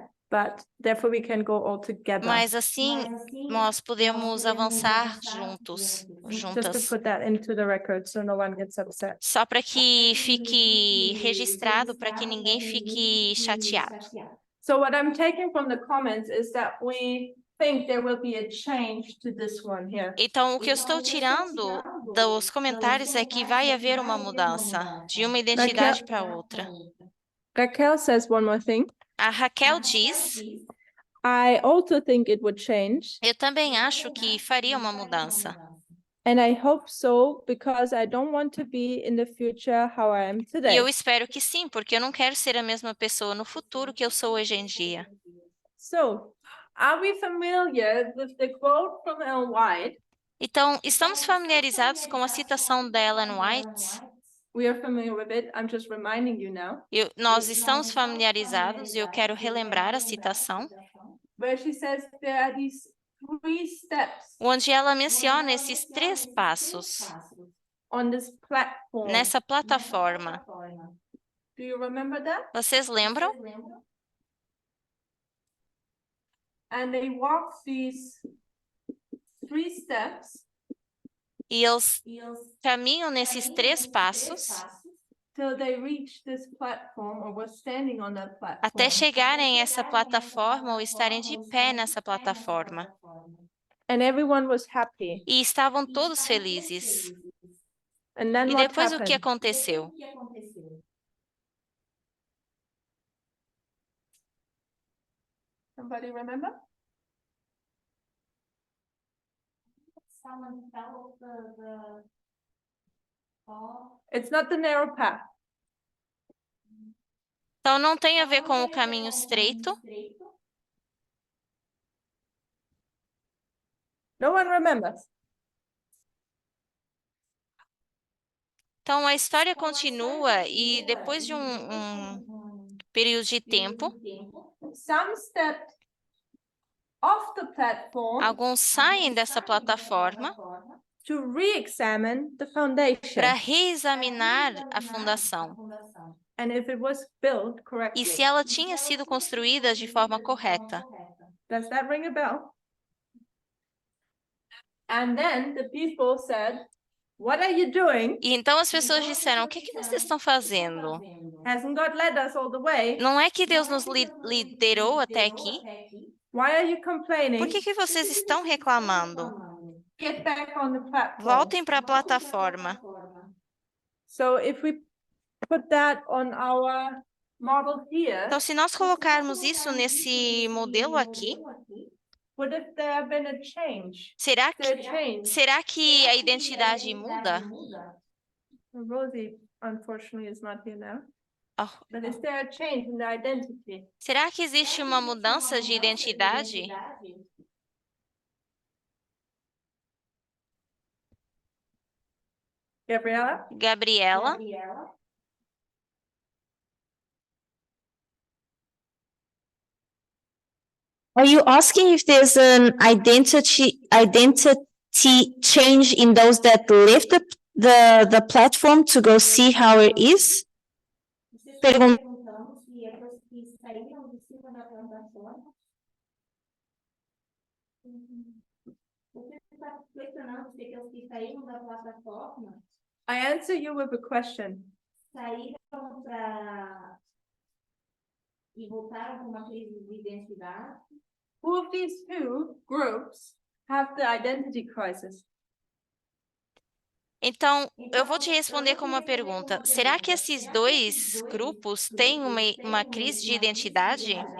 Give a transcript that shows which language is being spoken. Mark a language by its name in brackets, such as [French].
[English] but therefore we can go all together. [Portuguese] mas assim nós podemos avançar juntos, [English] Just to [Portuguese] juntas. [English] put that into the record so no one gets upset. [Portuguese] Só para que fique registrado, para que ninguém fique chateado. [English] So what I'm taking from the comments is that we think there will be a change to this one here. [Portuguese] Então, o que eu estou tirando dos comentários é que vai haver uma mudança de uma identidade para outra. [English] Raquel says one more thing. [Portuguese] A Raquel diz: [English] I also think it would change, [Portuguese] eu também acho que faria uma mudança. [English] and I hope so because I don't want to be in the future how I am [Portuguese] E [English] today. [Portuguese] eu espero que sim, porque eu não quero ser a mesma pessoa no futuro que eu sou hoje em dia. [English] So, are we familiar with the quote from Ellen White? [Portuguese] Então, estamos familiarizados com a citação da Ellen White? [English] We are familiar with it. I'm just reminding you now. [Portuguese] Nós estamos familiarizados e eu quero relembrar a citação, [English] Where she says there are these 3 steps [Portuguese] onde ela menciona esses 3 passos [English] on this platform. [Portuguese] nessa plataforma. [English] Do you remember that? [Portuguese] Vocês lembram? [English] And they walk these 3 steps [Portuguese] E eles caminham nesses 3 passos [English] till they reach this platform or were standing on that platform. [Portuguese] até chegarem a essa plataforma ou estarem de pé nessa plataforma. [English] And everyone was happy. [Portuguese] E estavam todos felizes. [English] And then [Portuguese] E [English] what [Portuguese] depois o que [English] happened? [Portuguese] aconteceu? [English] Somebody remember? It's not the narrow path. [Portuguese] Então não tem a ver com o caminho estreito. [English] No one remembers. [Portuguese] Então a história continua e depois de um período de tempo, [English] Some stepped off the platform [Portuguese] alguns saem dessa plataforma [English] to re-examine the foundation [Portuguese] para reexaminar a fundação [English] and if it was built [Portuguese] e [English] correctly. [Portuguese] se ela tinha sido construída de forma correta. [English] Does that ring a bell? And then the people said, "What are you doing? [Portuguese] E então as pessoas disseram: o que que vocês estão fazendo? [English] Hasn't God led us all the way? [Portuguese] Não é que Deus nos liderou até aqui? [English] Why are you [Portuguese] Por [English] complaining? [Portuguese] que vocês estão reclamando? [English] Get back on the platform." [Portuguese] Voltem para a plataforma. [English] So if we put that on our model here, [Portuguese] Então, se nós colocarmos isso nesse modelo aqui, [English] would if there have been a change? [Portuguese] será [English] There [Portuguese] que, [English] change. [Portuguese] será que a identidade muda? [English] Rosie, unfortunately, is not here now. Oh, But is there a change in the identity? [Portuguese] será que existe uma mudança de identidade? [English] Gabriela? [Portuguese] Gabriela? [English] Are you asking if there's an identity change in those that left the platform to go see how it is? [Portuguese] Pergun- Perguntando se é pessoas que saíram de cima da plataforma. Você está questionando se aqueles que saíram da plataforma [English] I answer you with a question. [Portuguese] saíram para e voltaram com uma crise de identidade. [English] Who of these 2 groups have the identity crisis? [Portuguese] Então, eu vou te responder com uma pergunta. Será que esses 2 grupos têm uma crise de identidade?